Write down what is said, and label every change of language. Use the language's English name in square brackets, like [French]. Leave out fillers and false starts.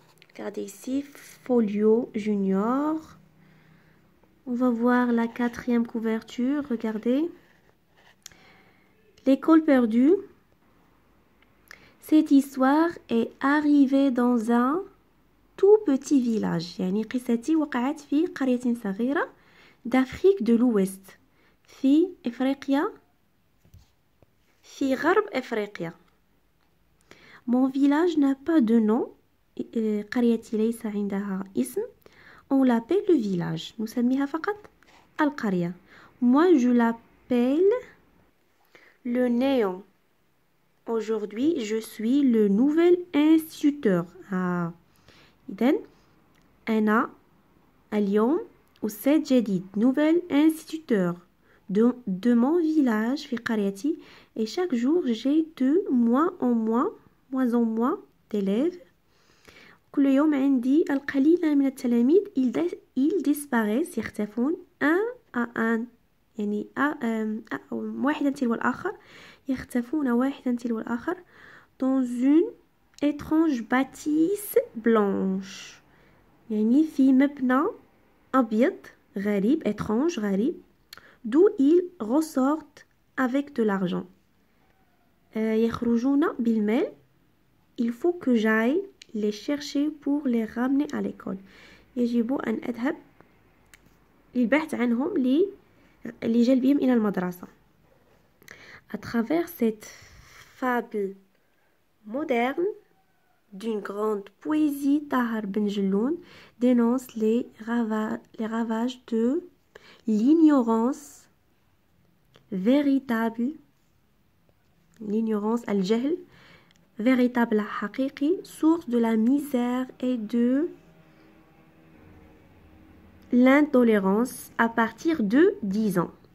[French] Regardez ici, folio junior. On va voir la quatrième couverture. Regardez. L'école perdue. Cette histoire est arrivée dans un tout petit village. [Arabic] يعني قصتي وقعت في قرية صغيرة [French] d'Afrique de l'Ouest. [Arabic] في إفريقيا. في غرب إفريقيا. [French] Mon village n'a pas de nom. [Arabic] قريتي ليس عندها اسم. [French] On l'appelle le village. [Arabic] نسميها فقط القرية. [French] Moi, je l'appelle le néant. Aujourd'hui, je suis le nouvel instituteur. [Arabic] إذن أنا اليوم أستاذ جديد. [French] Nouvel instituteur de mon village [Arabic] في قريتي. [French] Et chaque jour, j'ai de moins en moins d'élèves. [Arabic] كل يوم عندي القليل من التلاميذ. [French] Ils disparaissent, [Arabic] يختفون [French] un à un. [Arabic] يعني واحدا تلو الآخر. يختفون واحدا تلو الآخر [French] dans une étrange bâtisse blanche. [Arabic] يعني في مبنى أبيض غريب, [French] étrange, [Arabic] غريب, [French] d'où ils ressortent avec de l'argent. [Arabic] يخرجون بالمال. [French] Il faut que j'aille les chercher pour les ramener à l'école. [Arabic] يجب أن أذهب للبحث عنهم لجلبهم إلى المدرسة. [French] À travers cette fable moderne d'une grande poésie, Tahar Ben Jelloun dénonce les ravages de l'ignorance véritable, l'ignorance, [Arabic] al-jahl, [French] véritable [Arabic] haqiqi, [French] source de la misère et de l'intolérance à partir de 10 ans.